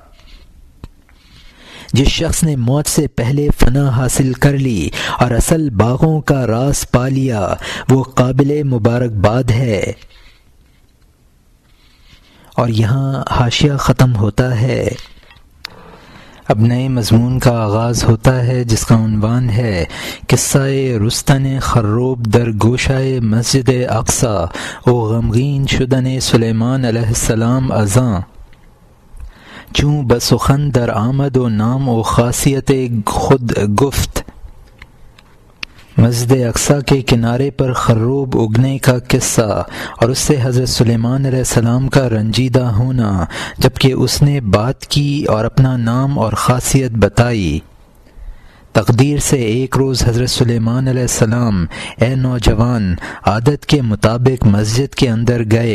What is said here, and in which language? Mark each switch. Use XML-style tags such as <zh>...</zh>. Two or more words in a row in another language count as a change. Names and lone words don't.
<ur>جس شخص نے موت سے پہلے فنا حاصل کر لی اور اصل باغوں کا راز پا لیا، وہ قابل مبارکباد ہے۔ اور یہاں حاشیہ ختم ہوتا ہے۔ اب نئے مضمون کا آغاز ہوتا ہے جس کا عنوان ہے</ur> <fa>قصہ رستن خروب در گوشۂ مسجد اقصی و غمگین شدن سلیمان علیہ السلام ازاں۔ چوں بسخن در آمد و نام و خاصیت خود گفت۔</fa> <ur>مسجد اقصیٰ کے کنارے پر خروب اگنے کا قصہ اور اس سے حضرت سلیمان علیہ السلام کا رنجیدہ ہونا، جبکہ اس نے بات کی اور اپنا نام اور خاصیت بتائی۔ تقدیر سے ایک روز حضرت سلیمان علیہ السلام اے نوجوان عادت کے مطابق مسجد کے اندر گئے۔</ur>